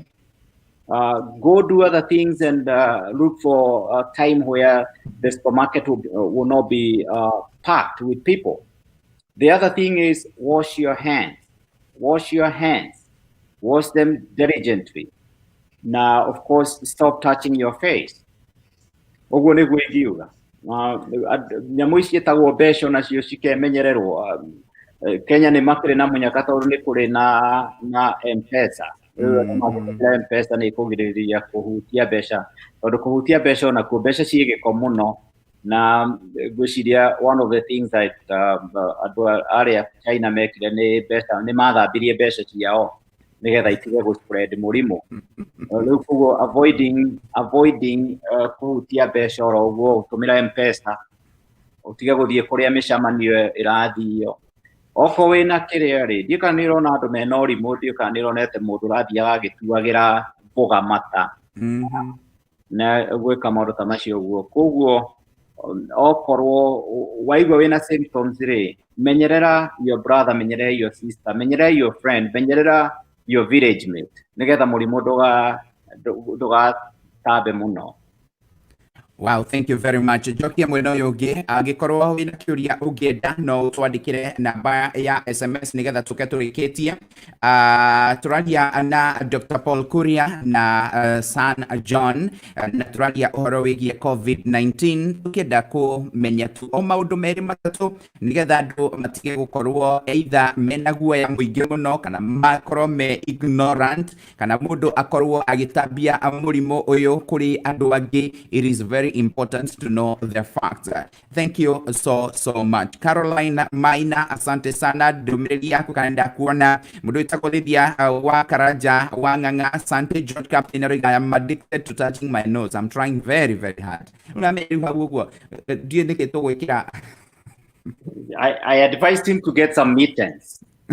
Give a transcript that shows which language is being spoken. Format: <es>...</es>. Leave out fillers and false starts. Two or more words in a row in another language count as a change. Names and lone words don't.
<en>Go do other things and look for a time where the supermarket will not be packed with people. The other thing is wash your hands. Wash your hands. Wash them diligently. Now, of course, stop touching your face.</en> <ki>Nyamũ ici ciĩtagwo mbeca nacio cikemenyererwo. Kenya nĩ makĩrĩ na mũnyaka tondũ nĩ kũrĩ na M-Pesa. M-Pesa nĩ kũgirĩrĩria kũhutia mbeca, tondũ kũhutia mbeca onakuo mbeca ciĩ gĩko mũno, na ngwĩciria</ki> <en>one of the things</en> <ki>that andũ arĩa China mekire nĩ mathambirie mbeca ciao nĩgetha itige gũ-spread mũrimũ. Rĩu koguo avoiding kũhutia mbeca oro ũguo ũtũmĩra M-Pesa, ũtige gũthiĩ kũrĩa mĩcamanio ĩrathio. Oko wĩna kĩrĩa rĩ, ndiũ kana nĩ ũrona andũ mena ũrimũ, ndiũ kana nĩ ũronete mũndũ ũrathiaga agĩtuagĩra mboga mata na gwĩka maũndũ ta macio ũguo. Koguo okorwo waigua wĩna symptoms rĩ, menyerera</ki> <en>your brother,</en> <ki>menyerera</ki> <en>your sister,</en> <ki>menyerera</ki> <en>your friend,</en> <ki>menyerera</ki> <en>your village mate,</en> <ki>nĩgetha mũrimũ ndũgatambe mũno.</ki> <en>Wow, thank you very much.</en> <ki>Jokia mwena ũyũ ũngĩ, angĩkorwo wĩna kĩũria ũngĩenda no twandĩkĩre namba ya SMS nĩgetha tũke tũrĩkĩtie. Tũraria na Dr Paul Kuria na San John, na tũraria ũhoro wĩgiĩ Covid-19, tũkĩenda kũmenya tu o maũndũ merĩ matatũ nĩgetha andũ matige gũkorwo either mena guoya mũingĩ mũno kana makorwo me ignorant, kana mũndũ akorwo agĩtambia mũrimũ ũyũ kũrĩ andũ angĩ.</ki> <en>It is very important to know the facts. Thank you so much.</en> <ki>Caroline Maina,</ki> <sw>asante sana.</sw> <ki>Ndũmĩrĩri yaku kana ndakuona. Mũndũ wĩtagwo Lydia wa Karanja wa Ng'ang'a, asante.</ki> <en>George Captain I am addicted to touching my nose. I'm trying very hard. I advised him to get some mittens.</en>